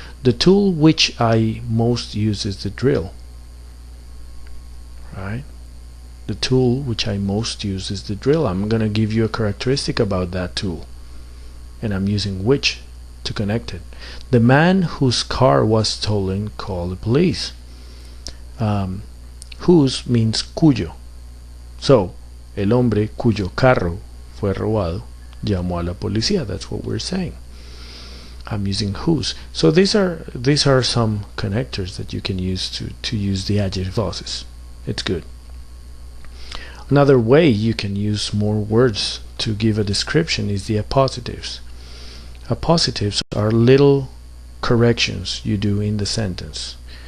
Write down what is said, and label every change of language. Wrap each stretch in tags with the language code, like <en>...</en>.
<en>The tool which I most use is the drill, right? The tool which I most use is the drill. I'm going to give you a characteristic about that tool, and I'm using which to connect it. The man whose car was stolen called the police. Whose means cuyo.</en> <es>So, el hombre cuyo carro fue robado llamó a la policía.</es> <en>That's what we're saying. I'm using whose. So these are some connectors that you can use to use the adjective clauses. It's good. Another way you can use more words to give a description is the appositives. Appositives are little corrections you do in the sentence.</en>